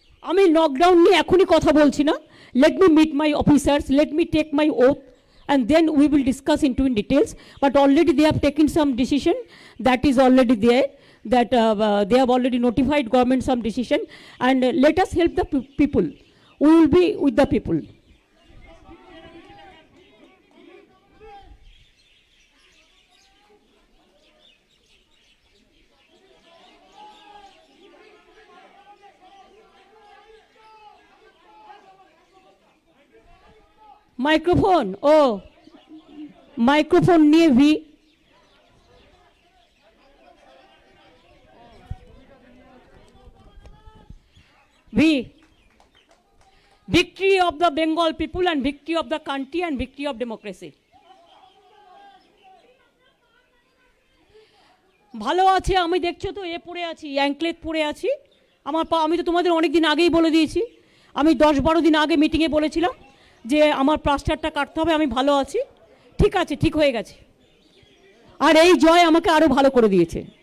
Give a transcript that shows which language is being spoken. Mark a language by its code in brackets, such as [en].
[bn] আমি লকডাউন নিয়ে এখনই কথা বলছি না। [en] Let me meet my officers, let me take my oath, and then we will discuss into in details. But already they have taken some decision, that is already there, that they have already notified government some decision, and let us help the people. We will be with the people. Microphone, oh, microphone near V. Victory of the Bengal people and victory of the country and victory of democracy. [bn] ভালো আছে, আমি দেখছো তো এ পড়ে আছি, anklet পড়ে আছি। আমার আমি তো তোমাদের অনেক দিন আগেই বলে দিয়েছি, আমি 10-12 দিন আগে মিটিংয়ে বলেছিলাম যে আমার প্লাস্টারটা কাটতে হবে। আমি ভালো আছি, ঠিক আছে, ঠিক হয়ে গেছে। আর এই জয় আমাকে আরো ভালো করে দিয়েছে।